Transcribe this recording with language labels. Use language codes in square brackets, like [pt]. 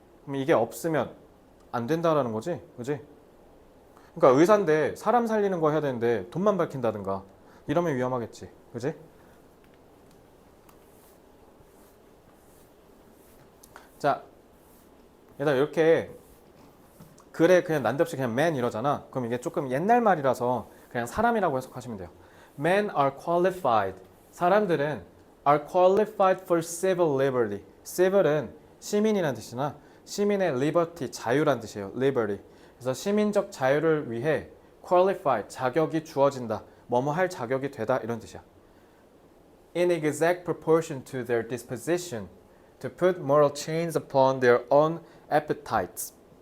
[ko] 그럼 이게 없으면 안 된다라는 거지, 그지? 그러니까 의사인데 사람 살리는 거 해야 되는데 돈만 밝힌다든가 이러면 위험하겠지, 그지? 자, 얘들아 이렇게 글에 그냥 난데없이 그냥 man 이러잖아. 그럼 이게 조금 옛날 말이라서 그냥 사람이라고 해석하시면 돼요. [en] Men are qualified. [ko] 사람들은 [en] are qualified for civil liberty. [ko] civil은 시민이라는 뜻이나 시민의 liberty, 자유란 뜻이에요. [en] liberty. [ko] 그래서 시민적 자유를 위해 qualified, 자격이 주어진다. 뭐뭐 할 자격이 되다 이런 뜻이야. [en] In exact proportion to their disposition to put moral chains upon their own appetites.